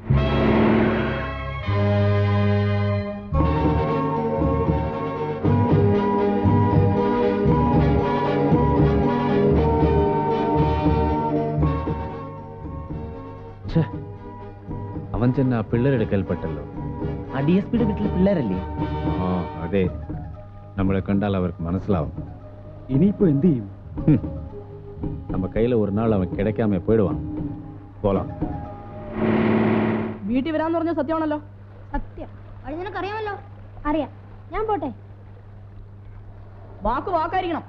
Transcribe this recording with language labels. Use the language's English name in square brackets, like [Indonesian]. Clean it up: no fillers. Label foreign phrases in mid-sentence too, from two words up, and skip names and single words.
[Malayalam] അവൻ ചെന്ന ആ പിള്ളേരെടുക്കൽപ്പെട്ടല്ലോ. ആ DSP വീട്ടിൽ പിള്ളേരല്ലേ? ആ അതെ, നമ്മളെ കണ്ടാൽ അവർക്ക് മനസ്സിലാവും. ഇനിയിപ്പോ എന്ത് ചെയ്യും? [Tamil] நம்ம கையில ஒரு நாள் அவன் கிடைக்காம போயிடுவான். போலாம். [Malayalam] വീട്ടിൽ വരാന്ന് പറഞ്ഞ സത്യമാണല്ലോ. സത്യം. അത് നിനക്കറിയാമല്ലോ. അറിയാം. ഞാൻ പോട്ടെ. വാക്ക് വാക്കായിരിക്കണം.